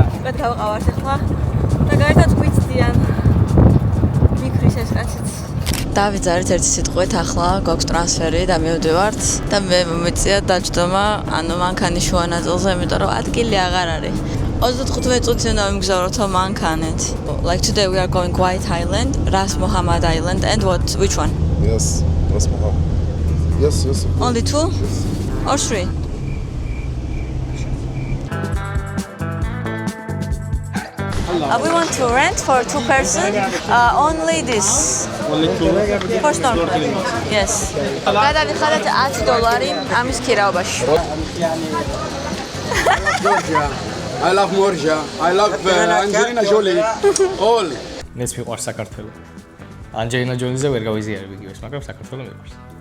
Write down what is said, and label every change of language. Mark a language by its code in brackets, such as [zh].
[ka] უკეთ გავყავართ ახლა და გაერთად გვიცდიან. მიქრის ეს კაციც. დავიძარით ერთი სიტყვით, ახლა გვაქვს ტრანსფერი და მივდივართ და მე მომეწია დაჯდომა, ანუ მანქანის შუა ნაწილზე, იმიტომ რომ ადგილი აღარ არის. 35 წუთი უნდა ვიმგზავროთ მანქანით. [en] Like today we are going White Island, Ras Mohammed Island and which one? Yes, Ras Mohammed. Yes. Only 2? Yes. Or 3? We want to rent for 2 person. Only this. Only 2. For snorkeling. Yes. [ka] გადავიხადეთ $10 ამის ქირაობაში. [en] I love Morja. I love Angelina Jolie. All. [ka] მეც მიყვარს საქართველო. ანჯელინა ჯოლიზე ვერ გავიზიარებ იგივეს, მაგრამ საქართველო მიყვარს.